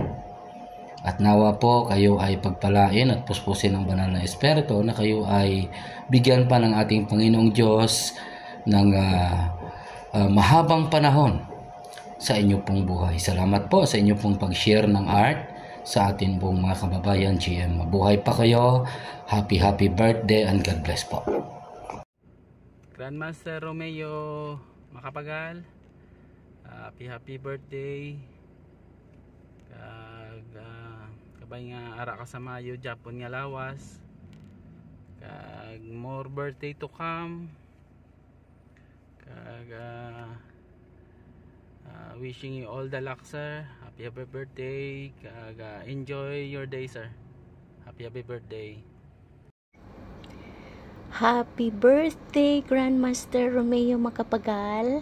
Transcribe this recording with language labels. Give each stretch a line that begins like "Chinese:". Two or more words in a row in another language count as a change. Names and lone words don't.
Filipino: At nawa po kayo ay pagpalain at puspusin ng banal na Espiritu na kayo ay bigyan pa ng ating Panginoong Diyos ng mahabang panahon sa inyo pong buhay. Salamat po sa inyo pong
English: pag-share ng art
Filipino: sa atin pong mga kababayan GM. Mabuhay pa kayo.
English: Happy birthday and God bless po. Grandmaster Romeo Macapagal, happy birthday.
Hiligaynon: Kabay nga ara ka sa Mayo Japon nga lawas.
English: Kag more birthday to come. Kag wishing you all the luck, sir. Happy birthday. Kag enjoy your day, sir. Happy birthday. Happy birthday, Grandmaster Romeo Macapagal.